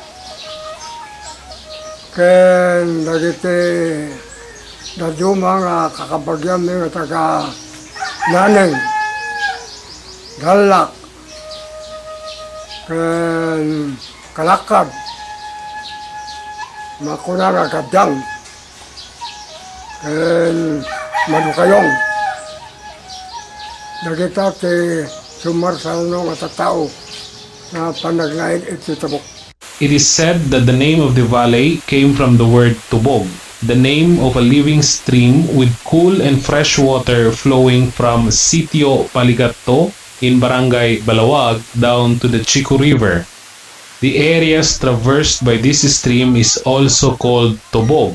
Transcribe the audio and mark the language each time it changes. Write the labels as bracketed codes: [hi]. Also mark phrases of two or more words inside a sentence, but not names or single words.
[ilo] Ken dagiti daduma nga kakabagyam nga taga Naneng, Galak, ken Kalakab, makuna nga Kabdang, ken Madukayong. Dagita ti sumarsal no nga tattao na panagnaid iti Tabuk. [en] It is said that the name of the valley came from the word Tubog, the name of a living stream with cool and fresh water flowing from Sitio Paligato in Barangay Balawag down to the Chico River. The areas traversed by this stream is also called Tubog.